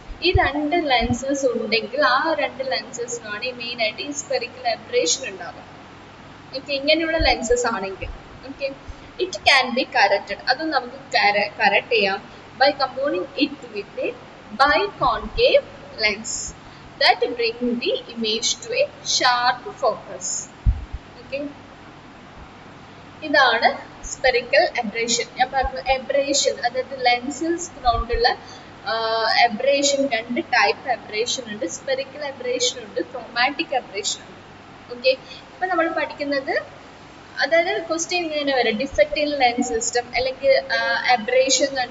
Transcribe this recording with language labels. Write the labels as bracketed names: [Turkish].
[Malayalam] ഈ രണ്ട് ലെൻസസ് ഉണ്ടെങ്കിൽ ആ രണ്ട് ലെൻസസിനാണ് മെയിൻ ആയിട്ട് ഈ സ്പെറിക്കൽ അബ്രേഷൻ ഉണ്ടാവുക. ഓക്കെ, ഇങ്ങനെയുള്ള ലെൻസസ് ആണെങ്കിൽ okay [English] it can be corrected, [Malayalam] അതും നമുക്ക് കറക്റ്റ് ചെയ്യാം [English] by combining it with a biconcave lens that bring the image to a sharp focus. [Malayalam] Okay, ഇതാണ് സ്പെറിക്കൽ അബ്രേഷൻ. ഞാൻ പറഞ്ഞു അബ്രേഷൻ, അതായത് ലെൻസസ് കൊണ്ടുള്ള അബ്രേഷൻ രണ്ട് ടൈപ്പ് അബ്രേഷൻ ഉണ്ട്. സ്പെറിക്കൽ അബ്രേഷൻ ഉണ്ട്, ക്രോമാറ്റിക് അബ്രേഷൻ ഉണ്ട്. ഓക്കെ, ഇപ്പൊ നമ്മൾ പഠിക്കുന്നത്, അതായത് ക്വസ്റ്റ്യൻ ഇങ്ങനെ വരാം, ഡിഫക്റ്റ് ഇൻ ലെൻസ് സിസ്റ്റം അല്ലെങ്കിൽ അബ്രേഷൻ.